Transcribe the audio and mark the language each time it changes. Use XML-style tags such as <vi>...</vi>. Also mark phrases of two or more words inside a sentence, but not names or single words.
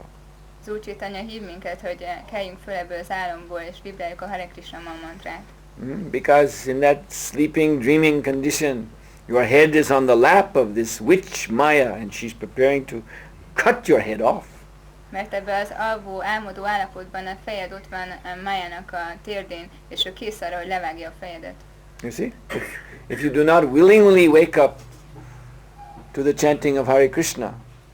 <hu>Az Úr Chaitanya hív minket, hogy keljünk föl ebből az álomból, és vibráljuk a Hare Krishna Maha Mantrát.</hu> <en>Because in that sleeping, dreaming condition, your head is on the lap of this witch Maya, and she's preparing to cut your head off.</en> <hu>Mert ebben az alvó, álmodó állapotban a fejed ott van Májának a térdén, és ő kész arra, hogy levágja a fejedet.</hu> <en>You see? If you do not willingly wake up to the chanting of Hare Krishna,</en>